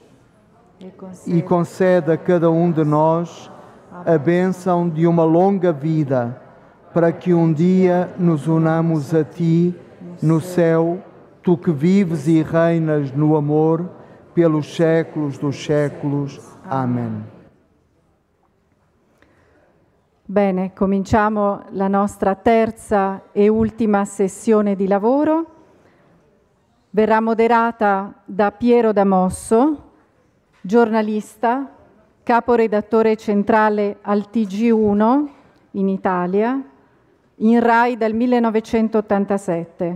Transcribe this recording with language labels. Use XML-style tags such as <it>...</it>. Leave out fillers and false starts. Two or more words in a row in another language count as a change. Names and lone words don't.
<pt>E concede a cada um de nós a bênção de uma longa vida, para que um dia nos unamos a Ti no céu, Tu que vives e reinas no amor pelos séculos dos séculos. Amen.</pt> <it>Bene, cominciamo la nostra terza e ultima sessione di lavoro. Verrà moderata da Piero Damosso, giornalista, caporedattore centrale al TG1 in Italia, in Rai dal 1987.</it>